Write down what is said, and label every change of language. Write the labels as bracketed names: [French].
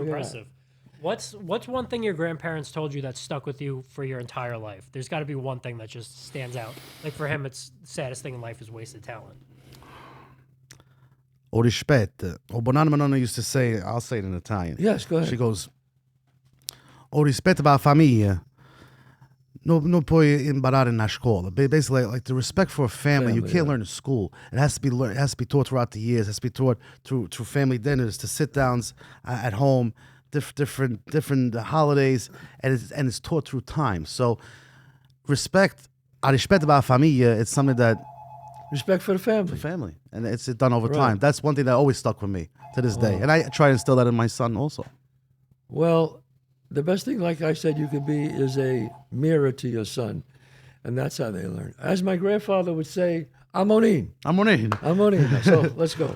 [English] impressive. What's one thing your grandparents told you that stuck with you for your entire life? There's got to be one thing that just stands out. Like for him, it's the saddest thing in life is wasted talent. [Italian] O rispetto. [English] O Bonanima Nonna used to say, I'll say it in Italian. Yes, go ahead. She goes, [Italian] O rispetto per la famiglia. No puoi imparare in scuola. [English] Basically, like the respect for a family, you can't learn in school. It has to be learned. It has to be taught throughout the years. It has to be taught through family dinners, to sit downs at home, different holidays, and it's taught through time. So, respect, [Italian] a rispetto per la famiglia. [English] It's something that Respect for the family. And it's done over Right. time. That's one thing that always stuck with me to this day, and I try to instill that in my son also. Well, the best thing, like I said, you could be is a mirror to your son. And that's how they learn. As my grandfather would say, Amonin. Amonin. So let's go.